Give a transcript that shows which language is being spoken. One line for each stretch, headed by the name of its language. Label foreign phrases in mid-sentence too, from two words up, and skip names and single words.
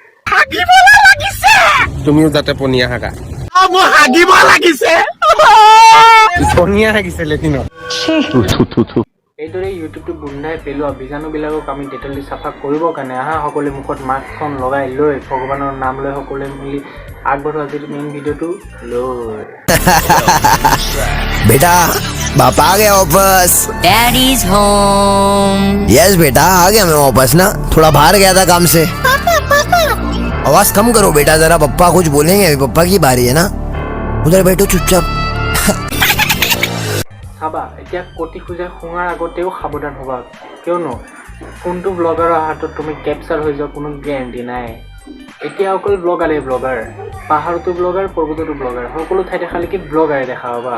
Assamese: তুমিও যাতে পনীয়া হাগা মই হাগিব লাগিছে পনীয়া হাগিছে লেটিনত এইদৰে ইউটিউবটো গোন্ধাই পেলোৱা বীজাণুবিলাকক আমি ডেটল দি চাফা কৰিবৰ কাৰণে আহা সকলোৱে মুখত মাস্কখন লগাই লৈ ভগৱানৰ নাম লৈ সকলোৱে মিলি আগবঢ়োৱা আজিৰ মেইন ভিডিঅ'টো লৈ
Hindi: बेटा पापा आ गया वापस
English: Daddy's home.
Hindi: यस बेटा आ गया मैं वापस ना थोड़ा बाहर गया था काम से आवाज कम करो बेटा जरा पप्पा कुछ बोलेंगे अभी पप्पा की बारी है ना उधर बैठो चुपचाप
Assamese: চাবা এতিয়া কটি খোজা শুঙাৰ আগতেও সাৱধান হ'বা কিয়নো কোনটো ব্লগাৰৰ হাতত তুমি কেপচাৰ হৈ যোৱা কোনো গেৰেণ্টি নাই এতিয়া অকল ব্লগাৰ পাহাৰতো ব্লগাৰ পৰ্বততো ব্লগাৰ সকলো ঠাইতে খালি কি ব্লগাৰে দেখা পাবা